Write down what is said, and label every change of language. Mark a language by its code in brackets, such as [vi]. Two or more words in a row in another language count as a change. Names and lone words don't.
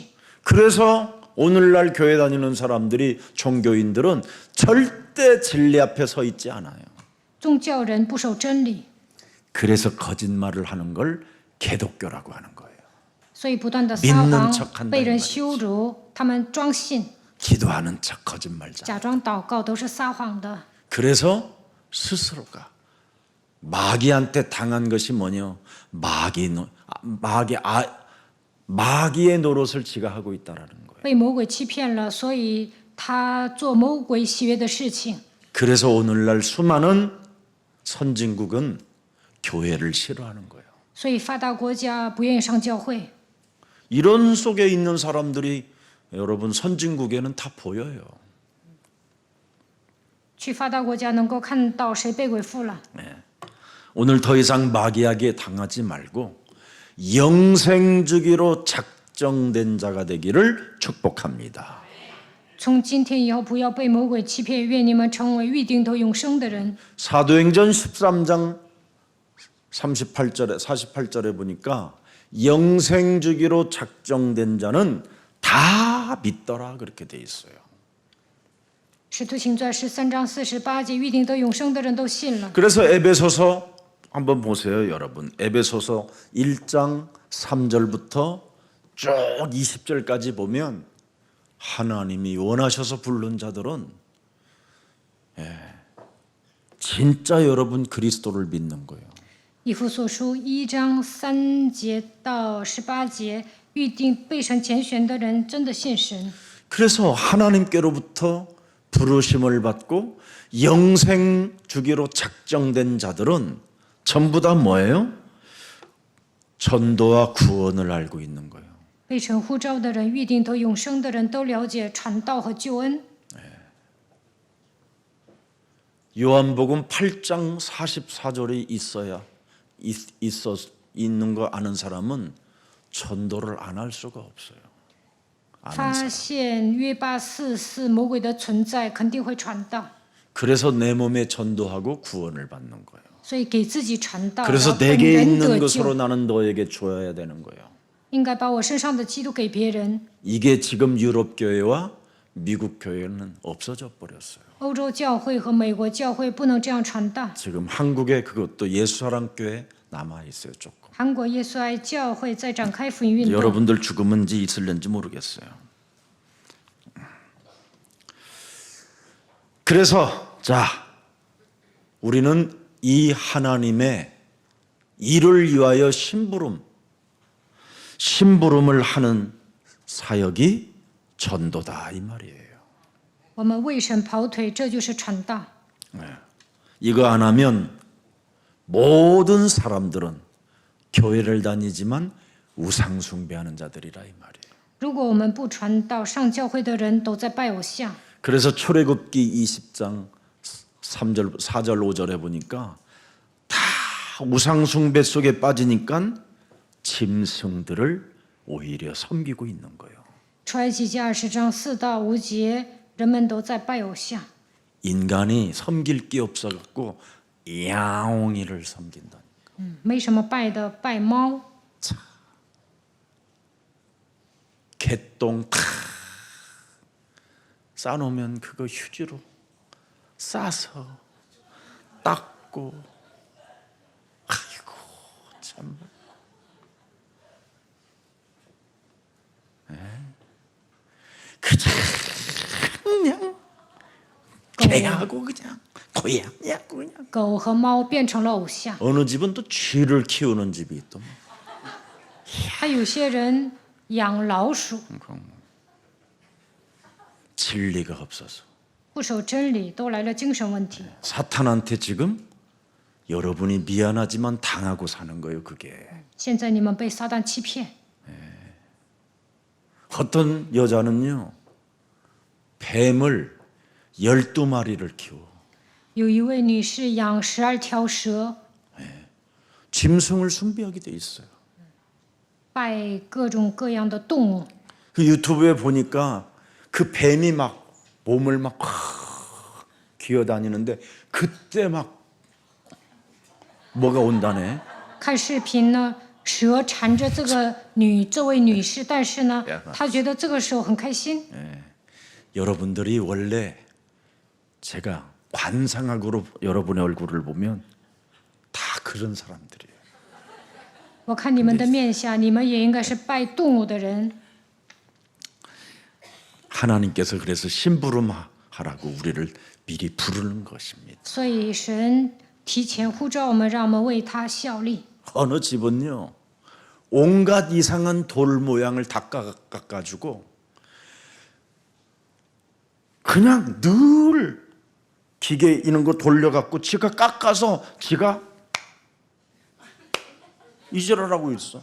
[ko] 그래서 오늘날 교회 다니는 사람들이 종교인들은 절대 진리 앞에 서 있지 않아요. [zh] 宗教人不守真理， [ko] 그래서 거짓말을 하는 걸 개독교라고 하는 거예요. [zh] 所以不断的撒 [ko] 믿는 척 [zh] 谎， [ko] 한다는 [zh] 被人 [ko] 말이죠. [zh] 羞辱，他们装信， [ko] 기도하는 척 거짓말자. [zh] 假装祷告，都是撒谎的。 [ko] 그래서 스스로가 마귀한테 당한 것이 뭐냐? 마귀의 노릇을 지가 하고 있다라는 거예요. [zh] 被魔鬼欺骗了，所以他做魔鬼喜悦的事情。 [ko] 그래서 오늘날 수많은 선진국은 교회를 싫어하는 거예요. [zh] 所以发达国家不愿意上教会。 [ko] 이런 속에 있는 사람들이 여러분 선진국에는 다 보여요. [zh] 去发达国家能够看到谁被鬼附了。 [ko] 오늘 더 이상 마귀에게 당하지 말고 영생주기로 작정된 자가 되기를 축복합니다. [zh] 从今天以后，不要被魔鬼欺骗，愿你们成为预定得永生的人。 [ko] 사도행전 13장 48절에 보니까 영생주기로 작정된 자는 다 믿더라 그렇게 돼 있어요. [zh] 使徒行传13章48节，预定得永生的人都信了。 [ko] 그래서 에베소서 한번 보세요, 여러분. 에베소서 1장 3절부터 쭉 20절까지 보면 하나님이 원하셔서 부른 자들은 진짜 여러분 그리스도를 믿는 거예요. [zh] 以弗所书1章3节到18节，预定被神拣选的人真的信神。 [ko] 그래서 하나님께로부터 부르심을 받고 영생 주기로 작정된 자들은 전부 다 뭐예요? 전도와 구원을 알고 있는 거예요. [zh] 被神呼召的人，预定得永生的人都了解传道和救恩。 [ko] 요한복음 8장 44절이 있는 거 아는 사람은 전도를 안 할 수가 없어요. [zh] 发现约844魔鬼的存在，肯定会传道， [ko] 그래서 내 몸에 전도하고 구원을 받는 거예요. [zh] 所以给自己传道，然 [ko] 그래서 [zh] 后本 [ko] 내게 [zh] 人 [ko] 있는 [zh] 得 [ko] 것으로 [zh] 救。 [ko] 나는 너에게 줘야 되는 거예요. [zh] 应该把我身上的基督给别人。 [ko] 이게 지금 유럽 교회와 미국 교회는 없어져 버렸어요. [zh] 欧洲教会和美国教会不能这样传道。 [ko] 지금 한국에 그것도 예수사랑교회 남아 있어요, 조금. [zh] 韩国耶稣爱教会在展开福音运动。 [ko] 여러분들 죽으면지 있을는지 모르겠어요. 그래서 자, 우리는 이 하나님의 일을 위하여 심부름을 하는 사역이 전도다 이 말이에요. [zh] 我们为神跑腿，这就是传道。 [ko] 이거 안 하면 모든 사람들은 교회를 다니지만 우상 숭배하는 자들이라 이 말이에요. [zh] 如果我们不传道，上教会的人都在拜偶像。 [ko] 그래서 출애굽기 20장 3절, 4절, 5절에 보니까 다 우상 숭배 속에 빠지니까 짐승들을 오히려 섬기고 있는 거예요. [zh] 出埃及记20章4到5节，人们都在拜偶像。 [ko] 인간이 섬길 게 없어갖고 야옹이를 섬긴다. [zh] 没什么拜的，拜猫。 [ko] 개똥 탁 싸놓으면 그거 휴지로 싸서 닦고, 아이고 참. 그냥 개하고 그냥 고양이하고 그냥. [zh] 狗和猫变成了偶像， [ko] 어느 집은 또 쥐를 키우는 집이 또. [zh] 还有些人养老鼠， [ko] 진리가 없어서 [zh] 不守真理，都来了精神问题。 [ko] 사탄한테 지금 여러분이 미안하지만 당하고 사는 거예요. 그게 [zh] 现在你们被撒旦欺骗， [ko] 어떤 여자는요 뱀을 12마리를 키워 [zh] 有一位女士养12条蛇， [ko] 짐승을 숭배하게 돼 있어요. [zh] 拜各种各样的动物。 [ko] 그 유튜브에 보니까 그 뱀이 막 몸을 막 기어다니는데 그때 막 뭐가 온다네. [zh] 看视频呢，蛇缠着这位女士，但是呢，她觉得这个时候很开心。 [ko] 여러분들이 원래 제가 관상학으로 여러분의 얼굴을 보면 다 그런 사람들이에요. [zh] 我看你们的面相，你们也应该是拜动物的人。 [ko] 하나님께서 그래서 심부름하라고 우리를 미리 부르는 것입니다. [zh] 所以神提前呼召我们，让我们为他效力。 [ko] 어느 집은요 온갖 이상한 돌 모양을 다 깎아가지고 그냥 늘 기계 이런 거 돌려갖고 지가 깎아서 지가 이지랄하고 있어.